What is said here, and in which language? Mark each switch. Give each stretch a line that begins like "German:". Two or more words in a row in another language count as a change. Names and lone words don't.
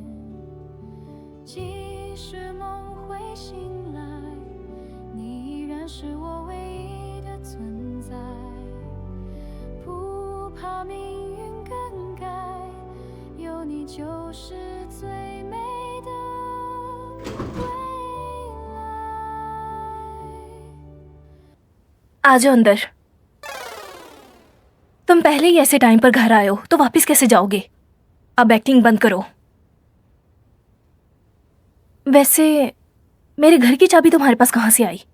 Chinese: 即使梦会醒来，你依然是我唯一的存在。不怕命运更改，有你就是最美的未来。
Hindi: आ जाओ अंदर। तुम पहले ही ऐसे टाइम पर घर आए हो तो वापस कैसे जाओगे? अब एक्टिंग बंद करो। वैसे मेरे घर की चाबी तुम्हारे पास कहाँ से आई?